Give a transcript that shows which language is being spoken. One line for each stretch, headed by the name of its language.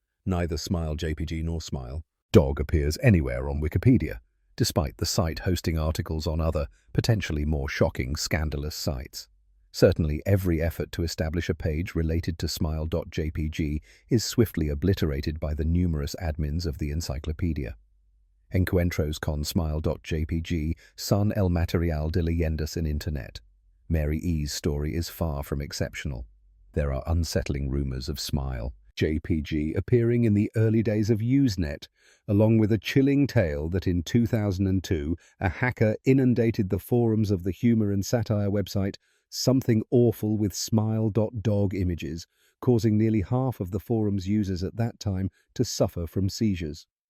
English: Neither Smile.jpg nor Smile.dog appears anywhere on Wikipedia, despite the site hosting articles on other, potentially more shocking, scandalous sites. Certainly, every effort to establish a page related to Smile.jpg is swiftly obliterated by the numerous admins of the encyclopedia.
Spanish: Encuentros con Smile.jpg son el material de leyendas en Internet.
English: Mary E.'s story is far from exceptional. There are unsettling rumors of Smile.jpg appearing in the early days of Usenet, along with a chilling tale that in 2002 a hacker inundated the forums of the humor and satire website Something Awful with Smile.dog images, causing nearly half of the forum's users at that time to suffer from seizures.